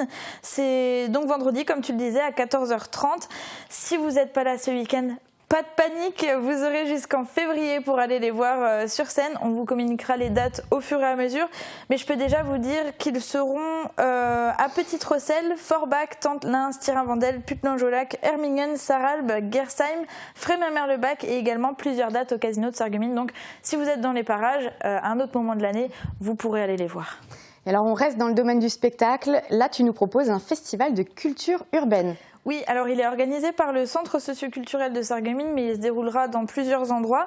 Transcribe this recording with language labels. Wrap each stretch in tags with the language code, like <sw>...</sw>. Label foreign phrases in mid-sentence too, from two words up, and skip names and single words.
<fr>C'est donc vendredi, comme tu le disais, à 14h30. Si vous n'êtes pas là ce week-end, pas de panique, vous aurez jusqu'en février pour aller les voir sur scène. On vous communiquera les dates au fur et à mesure. Mais je peux déjà vous dire qu'ils seront à Petite-Rosselle, Forbach, Tente-Lins, Stirin-Vendel, Putnan-Jolac, Hermingen, Sarralbe, Gersheim, Frémin-Merlebach et également plusieurs dates au casino de Sarreguemines. Donc si vous êtes dans les parages, à un autre moment de l'année, vous pourrez aller les voir. Et alors on reste dans le domaine du spectacle. Là, tu nous proposes un festival de culture urbaine. Oui, alors il est organisé par le Centre socioculturel de Sarreguemines, mais il se déroulera dans plusieurs endroits.</fr>